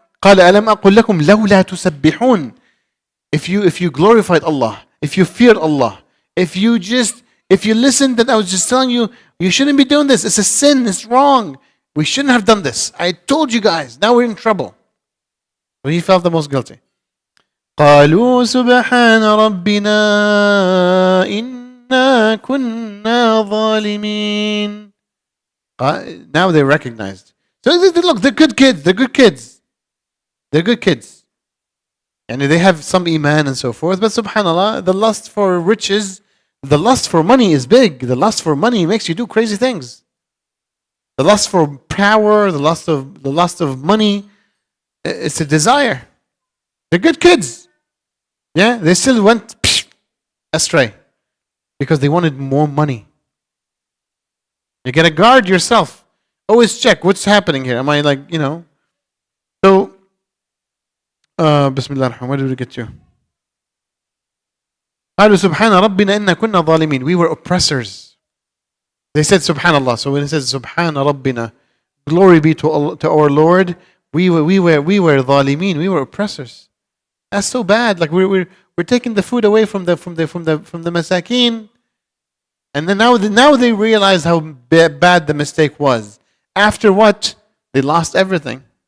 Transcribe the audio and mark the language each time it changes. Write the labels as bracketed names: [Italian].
[Arabic] قال ألم أقل لكم لولا تسبحون. [English] If you glorified Allah, if you feared Allah, if you listened, that I was just telling you, you shouldn't be doing this. It's a sin. It's wrong. We shouldn't have done this. I told you guys. Now we're in trouble. So he felt the most guilty. [Arabic] قالوا سبحان ربنا إنا كنا ظالمين. [English] Now they recognized. So look, they're good kids. They're good kids. They're good kids. And they have some iman and so forth. But subhanAllah, the lust for riches, the lust for money is big. The lust for money makes you do crazy things. The lust for power, the lust of money, it's a desire. They're good kids. Yeah, they still went astray because they wanted more money. You gotta guard yourself. Always check what's happening here. Am I So, Bismillah ar-Rahman, where did we get to? [Arabic] قالوا سبحان ربنا إنا كنا ظالمين. [English] We were oppressors. They said Subhanallah. So when it says Subhana Rabbina, glory be to our Lord, we were ظالمين. We were oppressors. That's so bad. Like we're taking the food away from the masakin, and then now they realize how bad the mistake was. After what? They lost everything.